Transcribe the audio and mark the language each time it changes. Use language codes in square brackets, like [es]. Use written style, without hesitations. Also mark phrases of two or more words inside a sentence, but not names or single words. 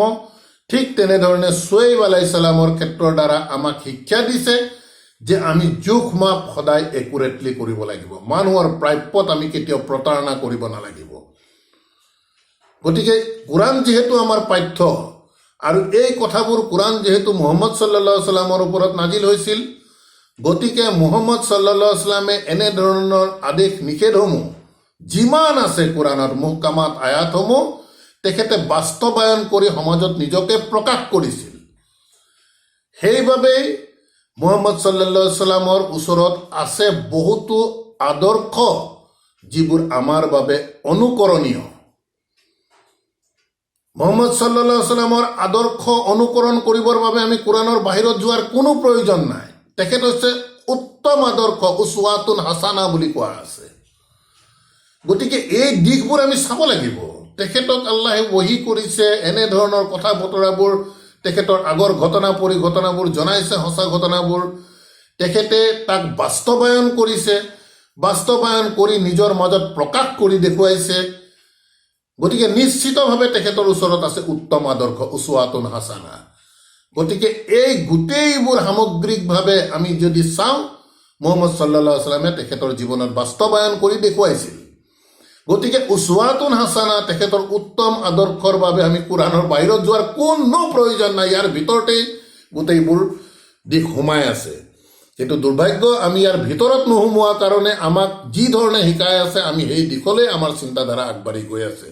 [as] ঠিক তেনেধৰণে শ্বুইব [ar] عليه السلام [as] ক্ষেত্ৰৰ দ্বাৰা আমাক শিক্ষা দিছে যে আমি জোখ মাপ সদায় একুৰেটলি কৰিব লাগিব। মানুহৰ প্ৰাপ্যত আমি কেতিয়াও প্ৰতাৰণা কৰিব নালাগিব। গতিকে কোৰাণ যিহেতু আমাৰ পাঠ্য, আৰু এই কথাবোৰ কোৰাণ যিহেতু মুহাম্মদ [ar] صلى الله عليه وسلم [as] ওপৰত নাজিল হৈছিল, গতিকে মুহাম্মদ [ar] صلى الله عليه وسلم [as] এনেধৰণৰ আদেশ নিষেধসমূহ যিমান আছে কোৰাণৰ মুহকামাত আয়াতসমূহ তেখেতে বাস্তৱায়ন কৰি সমাজত নিজকে প্ৰকাশ কৰিছিল। সেইবাবেই মুহাম্মদ [ar] صلى الله عليه وسلم [as] ওচৰত আছে বহুতো আদৰ্শ যিবোৰ আমাৰ বাবে অনুকৰণীয়। মুহাম্মদ [ar] صلى الله عليه وسلم [as] আদৰ্শ অনুকৰণ কৰিবৰ বাবে আমি কোৰাণৰ বাহিৰত যোৱাৰ কোনো প্ৰয়োজন নাই। তেখেত হৈছে উত্তম আদৰ্শ, [ar] أسوة حسنة [as] বুলি কোৱা আছে। গতিকে এই দিশবোৰ আমি চাব লাগিব। তেখেতক আল্লাহে ওহী কৰিছে, এনেধৰণৰ কথা বতৰাবোৰ তেখেতৰ আগৰ ঘটনাবোৰ জনাইছে, সঁচা ঘটনাবোৰ তেখেতে তাক বাস্তৱায়ন কৰিছে, বাস্তৱায়ন কৰি নিজৰ মাজত প্ৰকাশ কৰি দেখুৱাইছে। গতিকে নিশ্চিতভাৱে তেখেতৰ ওচৰত আছে উত্তম আদৰ্শ, [ar] أسوة حسنة. [as] গতিকে এই গোটেইবোৰ সামগ্ৰিকভাৱে আমি যদি চাওঁ, মুহাম্মদ [ar] صلى الله عليه وسلم [as] তেখেতৰ জীৱনত বাস্তৱায়ন কৰি দেখুৱাইছিল। গতিকে [ar] أسوة حسنة [as] তেখেতৰ উত্তম আদৰ্শৰ বাবে আমি কোৰাণৰ বাহিৰত যোৱাৰ কোনো প্ৰয়োজন নাই। ইয়াৰ ভিতৰতেই গোটেইবোৰ দিশ সোমাই আছে। কিন্তু দুৰ্ভাগ্য, আমি ইয়াৰ ভিতৰত নোসোমোৱাৰ কাৰণে আমাক যি ধৰণে শিকাই আছে, আমি সেই দিশলৈ আমাৰ চিন্তাধাৰা আগবাঢ়ি গৈ আছে।